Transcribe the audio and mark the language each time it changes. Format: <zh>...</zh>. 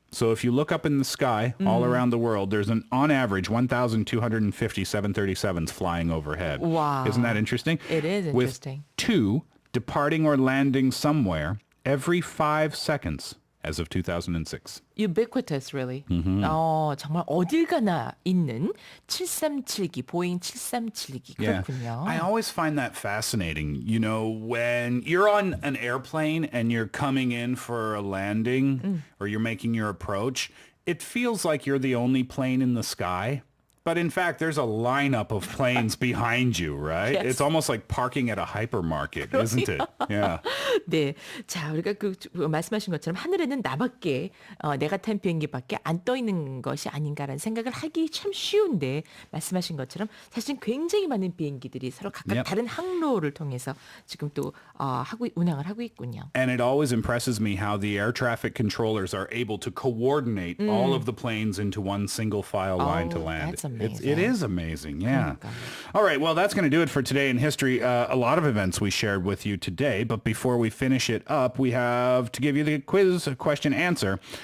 <en>So if you look up in the sky all around the world, there's on average 1,250 737s flying overhead. Wow. Isn't that interesting? It is interesting. With 2 departing or landing somewhere every 5 seconds as of 2006. Ubiquitous, really.</en> <ko>정말 어딜 가나 있는 737기, 보잉 737기. 그렇군요.</ko> <en>I always find that fascinating. You know, when you're on an airplane and you're coming in for a landing or you're making your approach, it feels like you're the only plane in the sky. But in fact, there's a lineup of planes behind you, right? Yes. It's almost like parking at a hypermarket, isn't it? Yeah.</en> <ko>네, 자 우리가 말씀하신 것처럼 하늘에는 나밖에 내가 탄 비행기밖에 안 떠 있는 것이 아닌가라는 생각을 하기 참 쉬운데 말씀하신 것처럼 사실 굉장히 많은 비행기들이 서로 각각</ko> <en>Yep.</en> <ko>다른 항로를 통해서 지금 또 운항을 하고 있군요.</ko> <en>And it always impresses me how the air traffic controllers are able to coordinate all of the planes into one single file line to land. That's amazing. It is amazing, yeah. All right, well, that's going to do it for today in history. A lot of events we shared with you today, but before we finish it up, we have to give you the quiz question answer.</en>